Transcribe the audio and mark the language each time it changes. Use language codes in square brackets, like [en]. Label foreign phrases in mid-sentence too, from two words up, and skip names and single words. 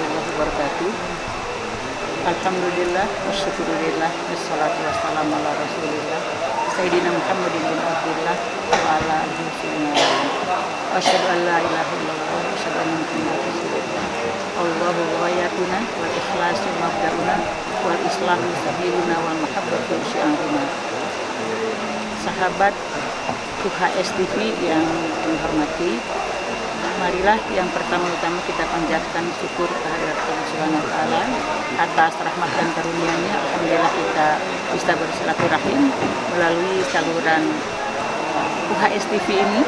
[ar] wabarakatuh. الحمد لله والشكر لله والصلاة والسلام على رسول الله سيدنا محمد بن عبد الله وعلى آله وأشهد أن لا إله إلا الله وأشهد أن محمدا رسول الله. الله غايتنا والإخلاص مبدؤنا والإصلاح سبيلنا والمحبة شعارنا. [ms] Sahabat UHS TV yang dihormati, marilah yang pertama-tama kita panjatkan syukur kehadirat Allah [ar] سبحانه وتعالى [ms] atas rahmat dan karunia-Nya. Alhamdulillah kita bisa bersilaturahim melalui saluran UHS TV ini.